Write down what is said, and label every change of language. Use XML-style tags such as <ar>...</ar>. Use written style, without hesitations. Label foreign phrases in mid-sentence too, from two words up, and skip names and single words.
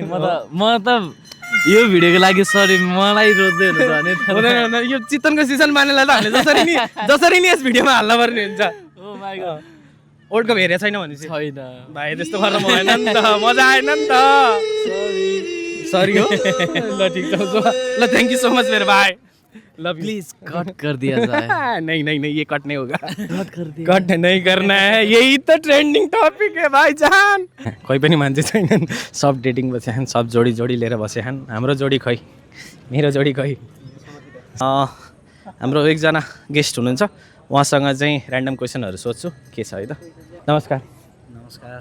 <ne>म त यो भिडियोको लागि सरी, मलाई रोज्दै हुनुहुन्छ भने यो चितनको सिजन मानेलाई त हामीले जसरी नि यस भिडियोमा हाल्न पर्ने हुन्छ।</ne> <en>oh my god,</en> <ne>वर्ल्ड कप हेरेको छैन भने चाहिँ छैन भाइ त्यस्तो गर्नु भएन नि त, मजा आएन नि त। सरी हो। ल ठिक छ, ल</ne> <en>thank you so much</en> <ne>मेरो भाइ। लव</ne> <hi>प्लीज कट कर दिया जाए। नहीं नहीं नहीं, ये कट नहीं होगा। कट कर दिया। कट नहीं करना है, यही तो</hi> <en>trending topic</en> <hi>है भाइजान।</hi> <ne>कोही पनि मान्छे छैनन्, सब डेटिङ बसेछन्, सब जोडी जोडी लिएर बसेछन्। हाम्रो जोडी खै, मेरो जोडी खै। हाम्रो एकजना गेस्ट हुनुहुन्छ, उहाँसँग चाहिँ</ne> <en>random questions</en> <ne>सोध्छु। के छ है त? नमस्कार। नमस्कार,</ne>